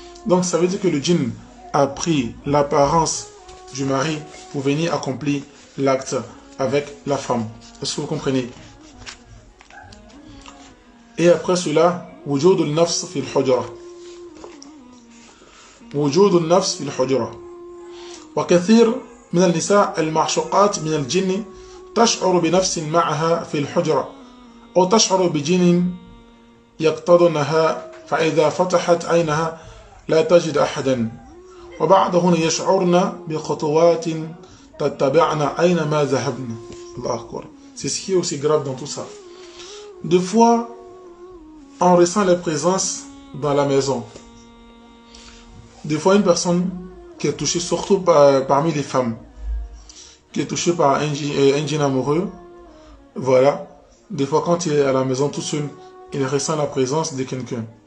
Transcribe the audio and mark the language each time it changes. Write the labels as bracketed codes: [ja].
[fr] Donc ça veut dire que le djinn a pris l'apparence du mari pour venir accomplir l'acte avec la femme. Est-ce que vous comprenez? Et après cela, [ar] وجود النفس في الحجرة. وجود النفس في الحجرة. وكثير من النساء المعشوقات من الجن تشعر بنفس معها في الحجرة أو تشعر بجن يقتضنها فإذا فتحت عينها لا تجد أحدا وبعضهن يشعرن بخطوات تتبعن أينما ذهبن. الله أكبر. [fr] C'est ce qui est aussi grave dans tout ça. Deux fois, on ressent les présences dans la maison. Des fois, une personne qui est touchée, surtout parmi les femmes, qui est touchée par un djinn amoureux, voilà. Des fois, quand il est à la maison tout seul, il ressent la présence de quelqu'un.